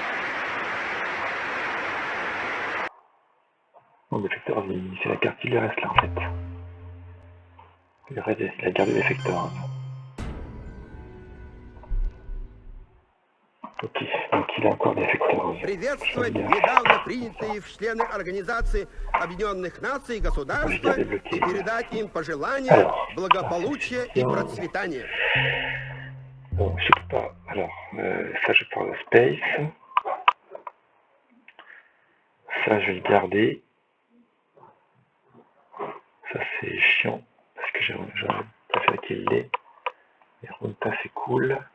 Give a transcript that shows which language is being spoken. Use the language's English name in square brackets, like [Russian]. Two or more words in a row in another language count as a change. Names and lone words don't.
[French] Non, l'effecteur, c'est la carte qui lui reste là en fait. Il a gardé l'effecteur. Ok, donc il a encore des effecteurs. [Russian] Приветствовать недавно принятые в члены Организации Объединенных Наций государства и передать им пожелания благополучия и процветания. [French] Bon, je sais pas. Alors, ça, je prends le space. Ça, je vais le garder. Ça, c'est chiant. Parce que j'aurais préféré qu'il l'ait. Et Runta, c'est cool.